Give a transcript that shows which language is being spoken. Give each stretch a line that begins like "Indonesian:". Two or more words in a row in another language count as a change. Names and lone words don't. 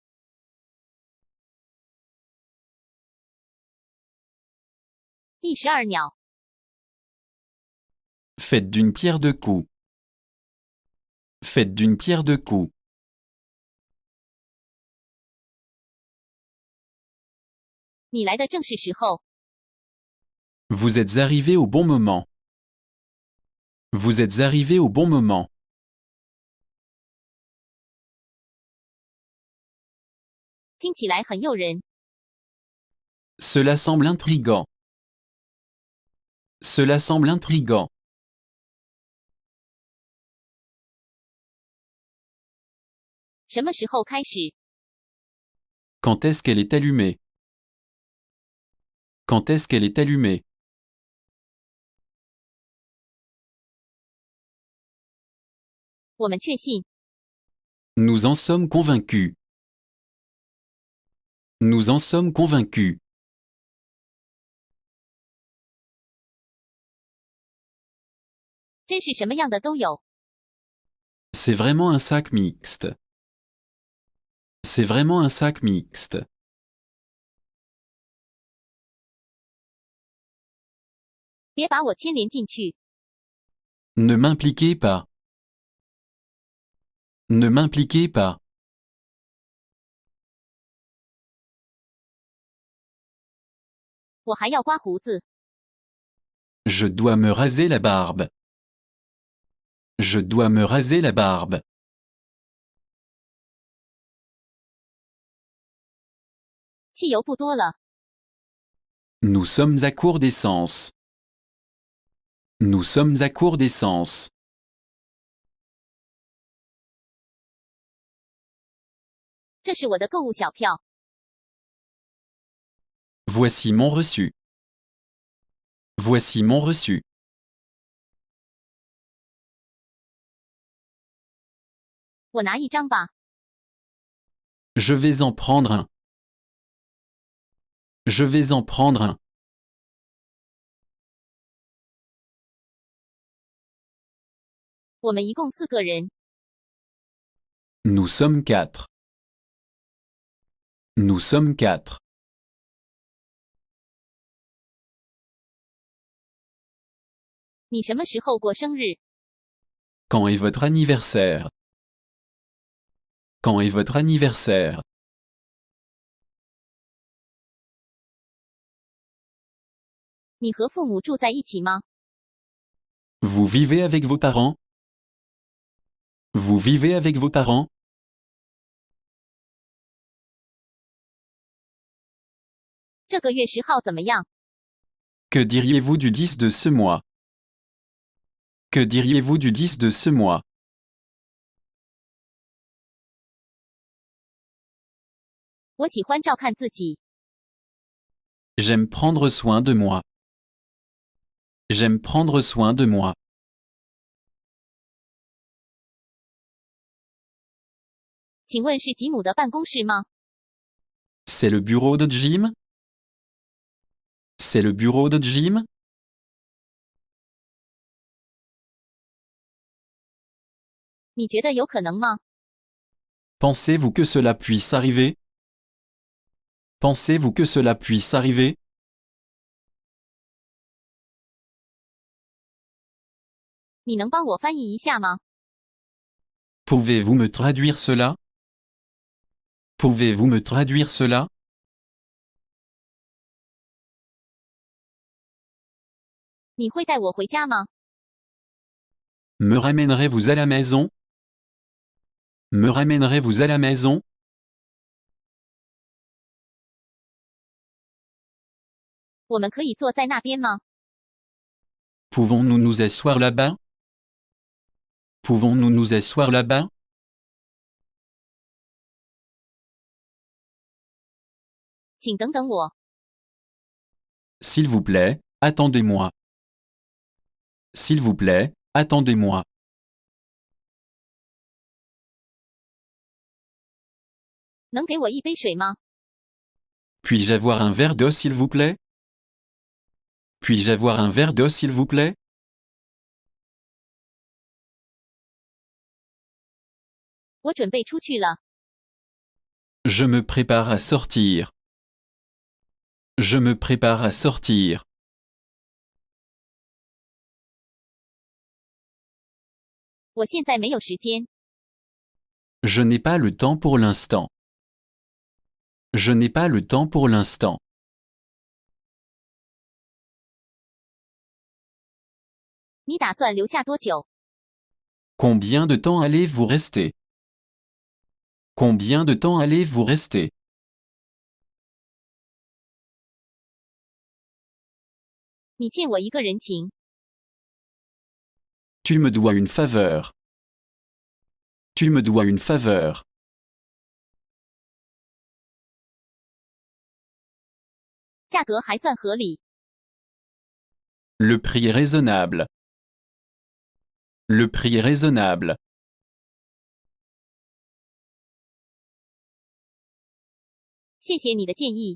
Chinese: 第12秒，
French: Faites d'une pierre deux coups. Faites d'une pierre deux coups.
Chinese: 你来的正是时候。
French: Vous êtes arrivé au bon moment. Vous êtes arrivé au bon moment.
Chinese: 听起来很诱人。
French: Cela semble intrigant. Cela semble intrigant.
Chinese: 什么时候开始？
French: Quand est-ce qu'elle est allumée? Quand est-ce qu'elle est allumée?
Chinese: 我们确信。
French: Nous en sommes convaincus. Nous en sommes convaincus.
Chinese: 真是什么样的都有。
French: C'est vraiment un sac mixte. C'est vraiment un sac mixte.
Chinese: 别把我牵连进去。
French: Ne m'impliquez pas. Ne m'impliquez pas.
Chinese: 我还要刮胡子。
French: Je dois me raser la barbe. Je dois me raser la barbe.
Chinese: 汽油不多了。
French: Nous sommes à court d'essence. Nous sommes à court d'essence.
Chinese: 这是我的购物小票。
French: Voici mon reçu. Voici mon reçu.
Chinese: 我拿一张吧。
French: Je vais en prendre un. Je vais en prendre un.
Chinese: 我们一共4个人。
French: Nous sommes 4. Nous sommes 4.
Chinese: 你什么时候过生日？
French: Quand est votre anniversaire? Quand est votre anniversaire?
Chinese: 你和父母住在一起吗？
French: Vous vivez avec vos parents? Vous vivez avec vos parents?
Chinese: 这个月10号怎么样？
French: Que diriez-vous du 10 de ce mois? Que diriez-vous du 10 de ce mois?
Chinese: 我喜欢照看自己。
French: J'aime prendre soin de moi. J'aime prendre soin de moi.
Chinese: 请问是吉姆的办公室吗？
French: C'est le bureau de Jim? C'est le bureau de Jim?
Chinese: 你觉得有可能吗？
French: Pensez-vous que cela puisse arriver? Pensez-vous que cela puisse arriver?
Chinese: 你能帮我翻译一下吗？
French: Pouvez-vous me traduire cela? Pouvez-vous me traduire cela?
Chinese: 你会带我回家吗？
French: Me ramènerez-vous à la maison? Me ramènerez-vous à la maison?
Chinese: 我们可以坐在那边吗？
French: Pouvons-nous nous asseoir là-bas? Pouvons-nous nous asseoir là-bas?
Chinese: 请等等我。
French: S'il vous plaît, attendez-moi. S'il vous plaît, attendez-moi.
Chinese: 能给我一杯水吗？
French: Puis-je avoir un verre d'eau s'il vous plaît? Puis-je avoir un verre d'eau s'il vous plaît?
Chinese: 我准备出去了。
French: Je me prépare à sortir. Je me prépare à sortir.
Chinese: 我现在没有时间。
French: Je n'ai pas le temps pour l'instant. Je n'ai pas le temps pour l'instant.
Chinese: 你打算留下多久？
French: Combien de temps allez-vous rester? Combien de temps allez-vous rester?
Chinese: 你欠我一个人情。
French: Tu me dois une faveur. Tu me dois une faveur.
Chinese: 价格还算合理。
French: Le prix est raisonnable. Le prix est raisonnable.
Chinese: 谢谢你的建议。